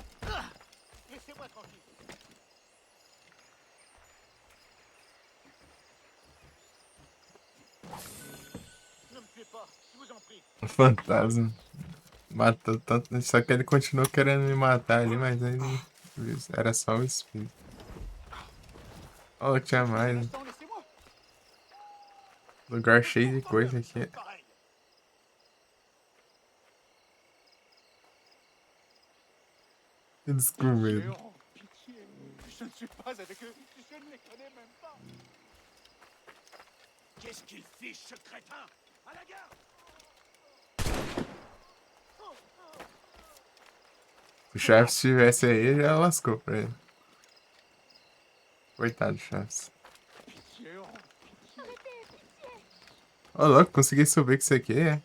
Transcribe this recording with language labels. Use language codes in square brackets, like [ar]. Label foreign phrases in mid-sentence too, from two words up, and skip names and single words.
[pt] O fantasma matou tanto, só que ele continuou querendo me matar ali, mas aí era só o espírito. Oh, tinha mais, né? Lugar cheio de coisa aqui. Eles com medo. [fr] Je ne suis pas avec eux. Je ne les connais même pas. Qu'est-ce qu'il fiche, ce crétin? À la gare! [pt] Se o Chaves estivesse aí, já lascou pra ele. Coitado do Chaves. Ô, louco, consegui subir com isso aqui, é?